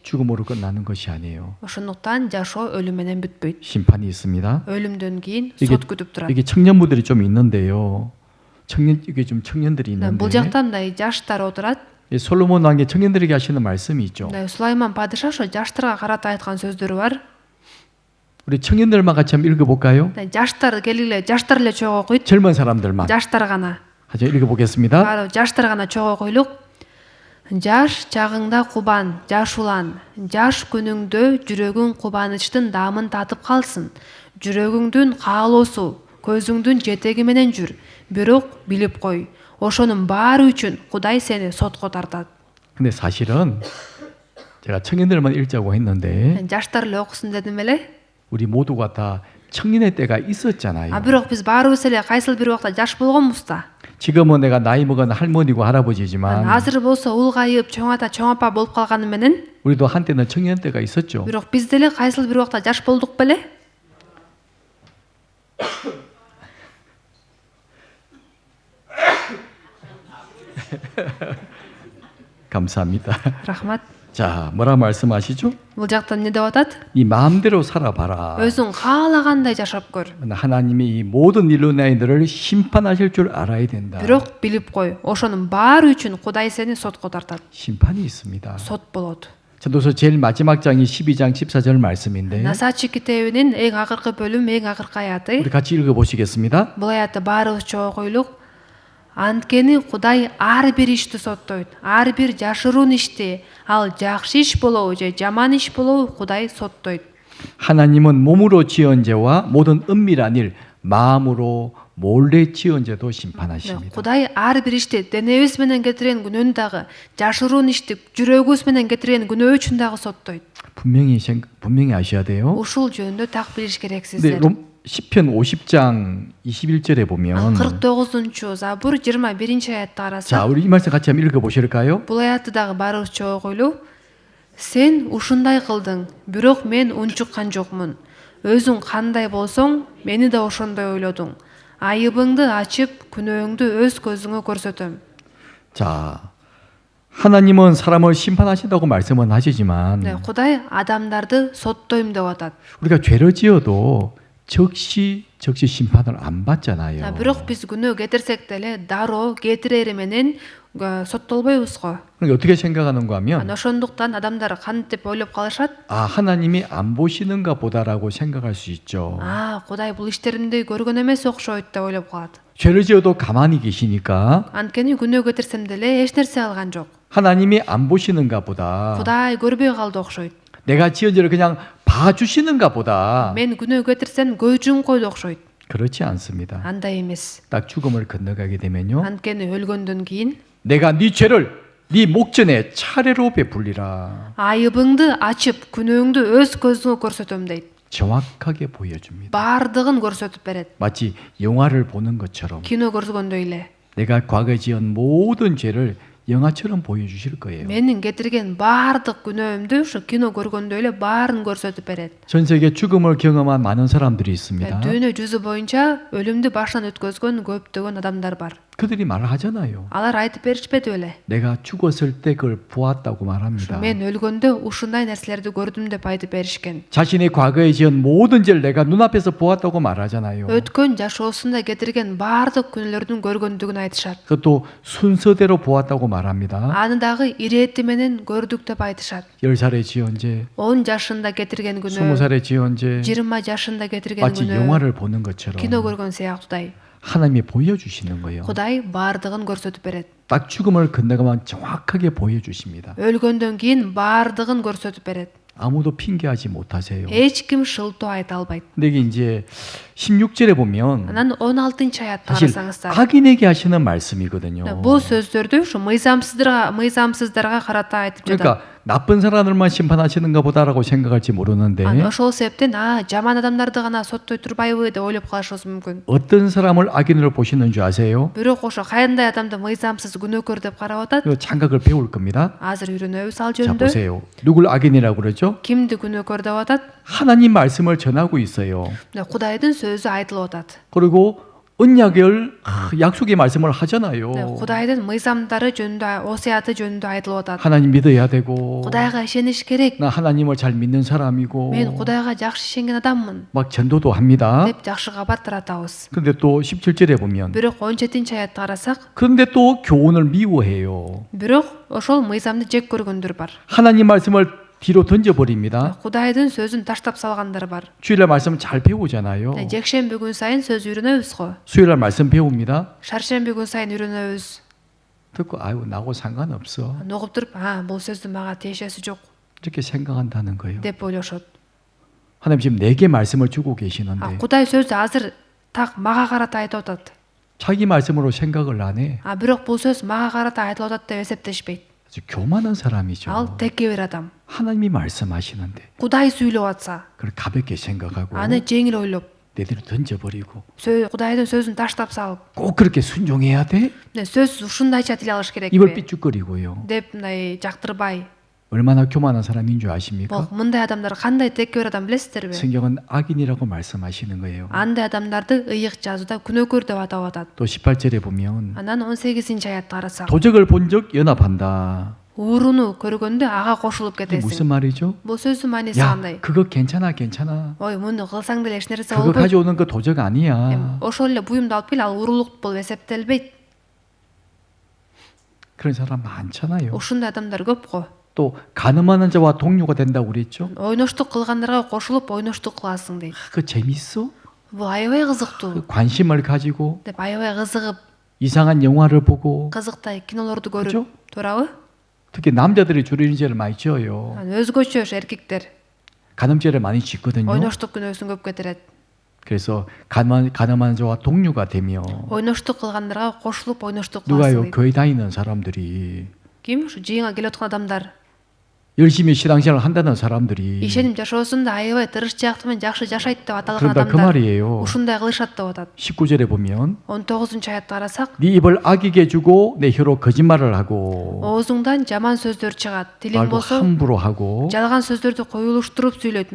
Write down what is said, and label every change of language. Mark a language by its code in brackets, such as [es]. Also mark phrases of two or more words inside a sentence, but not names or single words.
[ko] 죽음으로 끝나는 것이 아니에요. [ky] Ошондуктан жашоо өлүм менен бүтпөйт. [ko] 심판이 있습니다. [ky] өлүмдөн кийин [ko] 이게, [ky] сот күтүп турат. [ko] 이게 청년부들이 좀 있는데요. 이게 좀 청년들이 있는데 [ky] Бул жакта мындай жаштар отурат. [ko] 이 솔로몬 왕이 청년들에게 하시는 말씀이 있죠. [ky] Мындай Сулайман падыша ошо жаштарга карата айткан сөздөрү бар. [ko] 우리 청년들만 같이 한번 읽어볼까요? [ky] Жаштар келгиле, жаштар эле чогуу окуйт. [ko] 젊은 사람들만. [ky] Жаштар гана. [ko] 같이 읽어보겠습니다. [ky] Баары жаштар гана чогуу окуйлук. Жаш чагыңда кубан, жаш улан. Жаш күнүңдө жүрөгүң кубанычтын даамын татып калсын. Жүрөгүңдүн каалоосу, көзүңдүн жетеги менен жүр. Бирок билип кой. Ошонун баары үчүн Кудай сени сотко тартат. [ko] 근데 사실은 제가 청년들만 읽자고 했는데 [ky] Жаштар эле окусун дедим эле. [ko] 우리 모두가 다 청년의 때가 있었잖아요. [ky] Бирок биз баарыбыз эле кайсыл бир убакта жаш болгонбуз да. [ko] 지금은 내가 나이 먹은 할머니고 할아버지지만 [ky] Азыр болсо улгайып, чоң ата, чоң апа болуп калганым менен, [ko] 우리도 한때는 청년 때가 있었죠. [ky] бирок биз деле кайсыл бир убакта жаш болдук беле? [ko] 감사합니다. [ky] Рахмат. [ko] 자, 뭐라 말씀하시죠? [ky] Бул жакта эмне деп атат? [ko] 네 마음대로 살아봐라. [ky] Өзүң каалагандай жашап көр. [ko] 하나님이 이 모든 인류 나이들을 심판하실 줄 알아야 된다. [ky] Бирок билип кой, ошонун баары үчүн Кудай сени сотко тартат. [ko] 심판이 있습니다. [ky] Сот болот. [ko] 전도서 제일 마지막 장이 12장 14절 말씀인데 [ky] Насачи китебинин эң акыркы бөлүм, эң акыркы аяты. [ko] 우리 같이 읽어보시겠습니다. [ky] Бул аятты баарыбыз чогуу окуйлук. Анткени Кудай ар бир ишти соттойт. Ар бир жашыруун ишти, ал жакшы иш болобу же жаман иш болобу Кудай соттойт. [ko] 하나님은 몸으로 지은 죄와 모든 은밀한 일 마음으로 몰래 지은 죄도 심판하십니다. [ky] Кудай ар бир ишти, денебиз менен кетирген күнөөнү дагы, жашыруун ишти, жүрөгүбүз менен кетирген күнөө үчүн дагы соттойт. [ko] 분명히 아셔야 돼요. [ky] Ушул жөнүндө так билиш керек [ko] 근데 [ky] сиздер. [ko] 시편 50장 21절에 보면 [ky] 49 Забур 21 аятты [ko] 자, [ky] карасак, [ko] 우리 이 말씀 같이 한번 읽어 보실까요? [ky] бул аятты дагы баарыбызча окуйлу. Сен ушундай кылдың, бирок мен унчуккан жокмун. Өзүң кандай болсоң, мени да ошондой ойлодуң. Айыбыңды ачып, күнөөңдү өз көзүңө көрсөтөм. [ko] 자, 하나님은 사람을 심판하신다고 말씀은 하시지만 네, [ky] Кудай адамдарды соттойм деп атат. [ko] 우리가 죄를 지어도 즉시 심판을 안 받잖아요. [ky] Бирок биз күнөө кетирсек деле дароо кетирери менен соттолбойбуз го. [ko] 그러니까 어떻게 생각하는가 하면 [ky] Ошондуктан адамдар кантип ойлоп калышат? [ko] 아, 하나님이 안 보시는가 보다라고 생각할 수 있죠. [ky] Кудай бул иштеримди көргөн эмес окшойт деп ойлоп калат. [ko] 죄를 지어도 가만히 계시니까 [ky] Анткени күнөө кетирсем деле эч нерсе алган жок. [ko] 하나님이 안 보시는가 보다. [ky] Кудай көрбөй калды окшойт. [ko] 내가 지은 죄를 그냥 봐주시는가 보다. [ky] Мен күнөө кетирсем көз койду окшойт. [ko] 그렇지 않습니다. [ky] Андай эмес. [ko] 딱 죽음을 건너가게 되면요. [ky] Анткени өлгөндөн кийин [ko] 내가 네 죄를 네 목전에 차례로 베풀리라. [ky] айыбыңды ачып, күнөөңдү өз көзүңө көрсөтөм дейт. [ko] 정확하게 보여줍니다. [ky] Баардыгын көрсөтүп берет. [ko] 마치 영화를 보는 것처럼 [ky] Кино көргөндөй эле. [ko] 내가 과거에 지은 모든 죄를 영화처럼 보여주실 거예요. [ky] Менин кетирген баардык күнөөмдү ушу кино көргөндөй эле баарын көрсөтүп берет. [ko] 전 세계 죽음을 경험한 많은 사람들이 있습니다. [ky] Дүйнө жүзү боюнча өлүмдү башынан өткөзгөн көптөгөн адамдар бар. [ko] 그들이 말을 하잖아요. [ky] Алар айтып беришпеди беле? [ko] 내가 죽었을 때 그걸 보았다고 말합니다. [ky] Мен өлгөндө ушундай нерселерди көрдүм деп айтып беришкен. [ko] 자신의 과거에 지은 모든 죄를 내가 눈앞에서 보았다고 말하잖아요. [ky] Өткөн жашоосунда кетирген баардык күнөөлөрдүн көргөндүгүн айтышат. [ko] 그것도 순서대로 보았다고 말합니다. [ky] Аны дагы ирети менен көрдүк деп айтышат. [ko] 10살에 지은 죄, [ky] 10 жашында кетирген күнөө, [ko] 20살에 지은 죄 [ky] 20 жашында кетирген [ko] 마치 [ky] күнөө, [ko] 영화를 보는 것처럼 [ky] кино көргөн сыяктуудай. [ko] 하나님이 보여주시는 거예요. [ky] Кудай баардыгын көрсөтүп берет. [ko] 딱 죽음을 건너가면 정확하게 보여주십니다. [ky] Өлгөндөн кийин баардыгын көрсөтүп берет. [ko] 아무도 핑계하지 못하세요. [ky] Эч ким шылтоо айта албайт. [ko] 근데 이게 이제 16절에 보면 [ky] Анан 16 аятты [ko] 사실 [ky] карасаңыздар, [ko] 악인에게 하시는 말씀이거든요. [ky] бул сөздөрдү ушу мыйзамсыздарга карата айтып жатат. [ko] 그러니까 나쁜 사람들만 심판하시는가 보다라고 생각할지 모르는데 [ky] Ошол себептен жаман адамдарды гана соттой турбайбы деп ойлоп калышыбыз мүмкүн. [ko] 어떤 사람을 악인으로 보시는 줄 아세요? [ky] Бирок ошо кандай адамды мыйзамсыз күнөөкөр деп карап атат? [ko] 그 장각을 배울 겁니다. [ky] Азыр үйрөнөбүз ал [ko] 자 [ky] жөнүндө. [ko] 보세요. 누굴 악인이라고 그러죠? [ky] Кимди күнөөкөр деп атат? [ko] 하나님 말씀을 전하고 있어요. [ky] Кудайдын сөзү айтылып атат. [ko] 그리고 언약을 약속의 말씀을 하잖아요. [ky] Кудайдын мыйзамдары жөнүндө, осуяты жөнүндө айтылып атат. [ko] 하나님 믿어야 되고 [ky] Кудайга ишениш керек. [ko] 나 하나님을 잘 믿는 사람이고 [ky] Мен Кудайга жакшы ишенген адаммын [ko] 막 전도도 합니다. [ky] деп жакшы кабар таратабыз. [ko] 근데 또 17절에 보면 [ky] Бирок 17 аятты карасак, [ko] 그런데 또 교훈을 미워해요. [ky] бирок ошол мыйзамды жек көргөндөр бар. [ko] 하나님 말씀을 뒤로 던져버립니다. [ky] Кудайдын сөзүн таштап салгандар бар. [ko] 주일날 말씀 잘 배우잖아요. [ky] Жекшемби күн сайын сөз үйрөнөбүз го. [ko] 수요일날 말씀 배웁니다. [ky] Шаршемби күн сайын үйрөнөбүз. [ko] 듣고 아유 나하고 상관없어. [ky] Угуп туруп, бул сөздүн мага тиешеси жок [ko] 이렇게 생각한다는 거예요. [ky] деп ойлошот. [ko] 하나님 지금 내게 말씀을 주고 계시는데 [ky] Кудай сөздү азыр так мага карата айтып атат. [ko] 자기 말씀으로 생각을 안 해. [ky] Бирок бул сөз мага карата айтылып атат деп эсептешпейт. [ko] 아주 교만한 사람이죠. [ky] Ал текебер адам. [ko] 하나님이 말씀하시는데 [ky] Кудай сүйлөп атса, [ko] 그걸 가볍게 생각하고 [ky] аны жеңил ойлоп, [ko] 내대로 던져버리고 [ky] Кудайдын сөзүн таштап салып, [ko] 꼭 그렇게 순종해야 돼? [ky] сөз ушундайча тил алыш [ko] 입을 [ky] керекпи [ko] 삐죽거리고요. [ky] деп мындай жактырбай. [ko] 얼마나 교만한 사람인 줄 아십니까? [ky] Мындай адамдар кандай текебер адам билесиздерби? [ko] 성경은 악인이라고 말씀하시는 거예요. [ky] Андай адамдарды ыйык жазууда күнөөкөр деп атап атат. [ko] 또 18절에 보면 [ky] Анан 18 аятты карасак, [ko] 도적을 본 적 연합한다. [ky] ууруну көргөндө ага кошулуп [ko] 이게 무슨 [ky] кетесиң. [ko] 말이죠? [ky] Бул сөздүн мааниси [ko] 야, [ky] кандай? [ko] 그거 괜찮아. [ky] Ой, муну кылсаң деле эч нерсе [ko] 그거 [ky] болбойт. [ko] 가져오는 거 도적 아니야. [ky] Ошол эле буюмду алып кел, ал уурулук болуп эсептелбейт. [ko] 그런 사람 많잖아요. [ky] Ушундай адамдар көп го. [ko] 또 가늠하는 자와 동료가 된다고 그랬죠? [ky] Ойноштук кылгандарга кошулуп ойноштук кыласың дейт. [ko] 그거 재밌어? [ky] Бул аябай кызыктуу [ko] 그 관심을 가지고 [ky] деп аябай кызыгып, [ko] 이상한 영화를 보고 [ky] кызыктай кинолорду [ko] 그죠? [ky] көрүп, туурабы? [ko] 특히 남자들이 주로 이런 죄를 많이 지어요. [ky] Өзгөчө эркектер [ko] 간음죄를 많이 짓거든요. [ky] ойноштук күнөөсүн көп кетирет. [ko] 그래서 가늠하는 자와 동료가 되며 [ky] Ойноштук кылгандарга кошулуп ойноштук [ko] 누가요? [ky] кыласың дейт. [ko] 교회 다니는 사람들이 [ky] Ким? Ушу жыйынга келип аткан адамдар. [ko] 열심히 신앙생활을 한다는 사람들이 [ky] ишеним жашоосунда аябай тырышчаактуу жакшы жашайт деп аталган [ko] 그런다 그 [ky] адамдар [ko] 말이에요. [ky] ушундай кылышат деп атат. [ko] 19절에 보면 [ky] 19-аятты карасак, [ko] 네 입을 악에게 주고 내 혀로 거짓말을 하고 [ky] оозуңдан жаман сөздөр чыгат, тилиң [ko] 말도 [ky] болсо [ko] 함부로 하고 [ky] жалган сөздөрдү коюлуштуруп сүйлөйт.